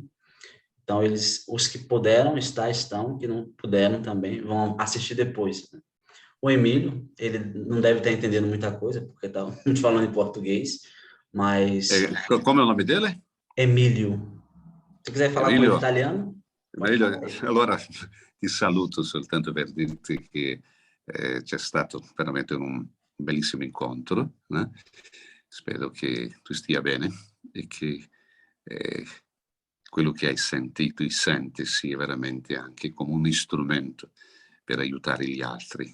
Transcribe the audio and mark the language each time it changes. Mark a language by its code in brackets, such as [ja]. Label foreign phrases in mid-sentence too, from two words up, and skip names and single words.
[pt] Então, os que puderam estão, que não puderam também, vão assistir depois, né? O Emílio, ele não deve estar entendendo muita coisa, porque está muito falando em português, mas... Como é o nome dele? Emílio. Se quiser falar com ele italiano... Emílio, [it] allora ti saluto soltanto per dirti che c'è stato veramente un bellissimo incontro, né? Spero che tu stia bene e che quello che hai sentito e senti sia veramente anche come un strumento per aiutare gli altri.